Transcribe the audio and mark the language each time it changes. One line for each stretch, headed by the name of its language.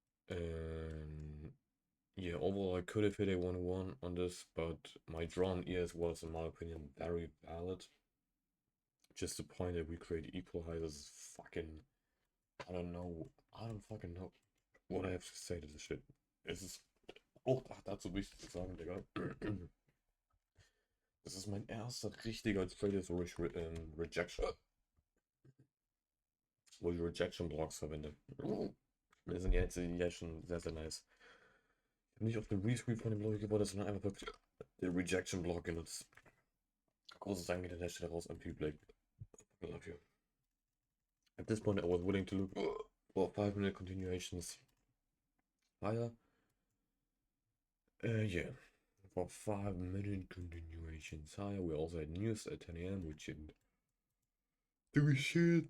English: And yeah, overall I could have hit a 1-1 on this, but my drawn EOS was, in my opinion, very valid. just the point that we create equalizers. Fucking, I don't know. I don't fucking know what I have to say to this shit.
German: Es ist auch dazu wichtig zu sagen, Digga. Das ist mein erster richtiger Trade, wo ich Rejection Blocks verwende. Wir sind jetzt ja schon sehr, sehr nice. Ich habe nicht auf den Rescreen von dem Leute geworden, sondern einfach wirklich den Rejection Block genutzt. Großes Dank an der Stelle raus an P-Blake.
English: I love you. At this point, I was willing to look for 5-minute continuations higher. Yeah, for 5-minute continuations higher. We also had news at 10 a.m., which didn't do shit.